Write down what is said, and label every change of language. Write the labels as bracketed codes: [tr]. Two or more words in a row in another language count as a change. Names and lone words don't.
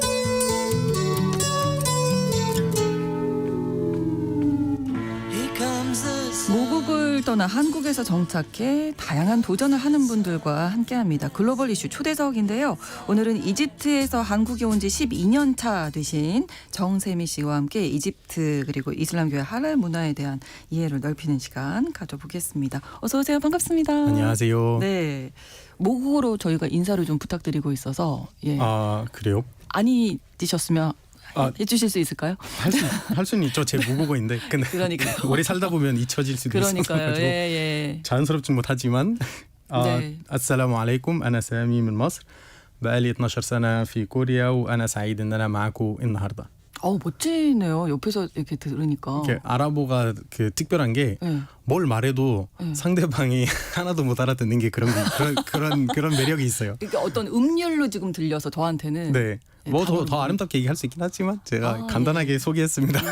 [en] Here comes [ko] 떠나 한국에서 정착해 다양한 도전을 하는 분들과 함께합니다. 글로벌 이슈 초대석인데요. 오늘은 이집트에서 한국에 온 지 12년 차 되신 정세미 씨와 함께 이집트 그리고 이슬람교회 할랄 문화에 대한 이해를 넓히는 시간 가져보겠습니다. 어서 오세요. 반갑습니다. 안녕하세요. 네, 모국어로 저희가 인사를 좀 부탁드리고 있어서 아 그래요? 아니 드셨으면 해주실 수 있을까요? 할 수는 있죠. 제 모국어인데 근데 그러니까요. 오래 살다 보면 잊혀질 수도 그러니까요. 있어서 예. 자연스럽지 못하지만 네. [ar] السلام عليكم أنا سامي من مصر بقالي 12 سنة في كوريا وأنا سعيد إن أنا معاكم النهاردة. [ko] 멋지네요. 옆에서 이렇게 들으니까. 이렇게 아랍어가 그 특별한 게 뭘 말해도 상대방이 하나도 못 알아듣는 게 그런 매력이 있어요. 이게 어떤 음률로 지금 들려서 저한테는 네. 뭐 더 아름답게 얘기할 수 있긴 하지만 제가 간단하게 소개했습니다.